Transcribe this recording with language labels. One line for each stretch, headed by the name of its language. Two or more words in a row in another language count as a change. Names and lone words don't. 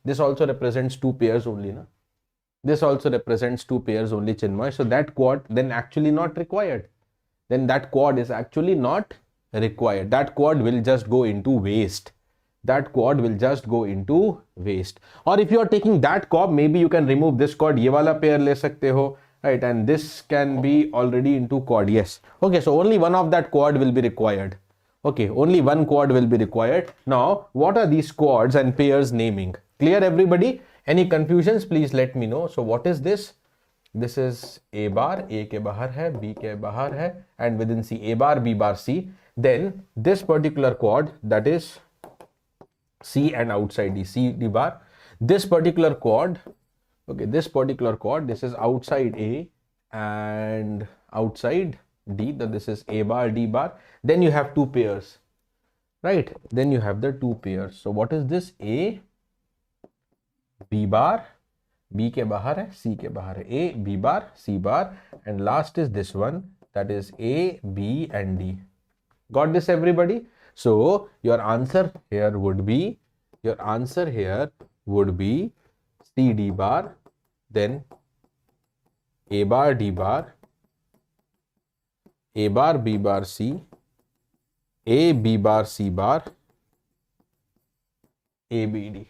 English: This also represents two pairs only, na? This also represents two pairs only, Chinmay. So that quad then actually not required. Then that quad is actually not required. That quad will just go into waste. That quad will just go into waste. Or if you are taking that quad, maybe you can remove this quad.
Hindi: ये वाला pair ले सकते हो.
English: Right, and this can be already into quad. Yes. Okay, so only one of that quad will be required. Okay, only one quad will be required. Now, what are these quads and pairs naming? Clear everybody? Any confusions? Please let me know. So, what is this? This is A bar,
Hindi: A के बाहर है, B के बाहर है,
English: and within C, A bar, B bar, C. Then this particular quad, that is C and outside D, C, D bar. This particular quad, okay, this particular quad, this is outside A and outside D, that this is A bar, D bar. Then you have two pairs, right? Then you have the two pairs. So what is this? A, B bar,
Hindi: B के बाहर है, C के बाहर है.
English: A, B bar, C bar, and last is this one, that is A, B and D. Got this everybody? So your answer here would be, C, D bar, then A bar, D bar, A bar, B bar, C, A, B bar, C bar, A, B, D.